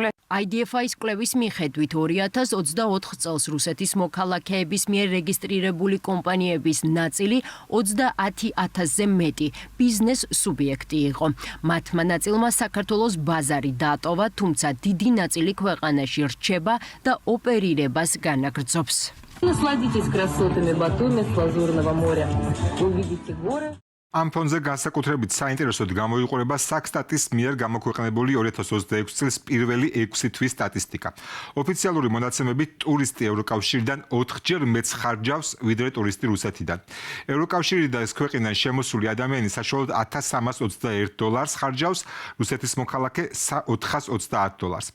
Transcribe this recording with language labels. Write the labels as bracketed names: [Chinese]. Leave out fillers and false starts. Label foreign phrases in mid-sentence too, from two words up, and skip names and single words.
[Georgian] IDFI-ის კვლევის მიხედვით 2024 წელს რუსეთის მოქალაქეების მიერ რეგისტრირებული კომპანიების ნაწილი 30,000-ზე მეტი ბიზნეს სუბიექტი იყო. მათმა ნაწილმა საქართველოს ბაზარი დატოვა, თუმცა დიდი ნაწილი ქვეყანაში რჩება და ოპერირებას განაგრძობს. [Russian] Насладитесь красотами Батуми с Лазурного моря. Увидите горы. [Georgian] ამ ფონზე განსაკუთრებით საინტერესოდ გამოიყურება საქსტატის მიერ გამოქვეყნებული 2026 წლის პირველი 6 თვის სტატისტიკა. ოფიციალური მონაცემებით ტურისტი ევროკავშირიდან 4-ჯერ მეც ხარჯავს, ვიდრე ტურისტი რუსეთიდან. ევროკავშირი და ეს ქვეყნიდან შემოსული ადამიანი საშუალოდ $1,321 ხარჯავს, რუსეთის მოქალაქე $430.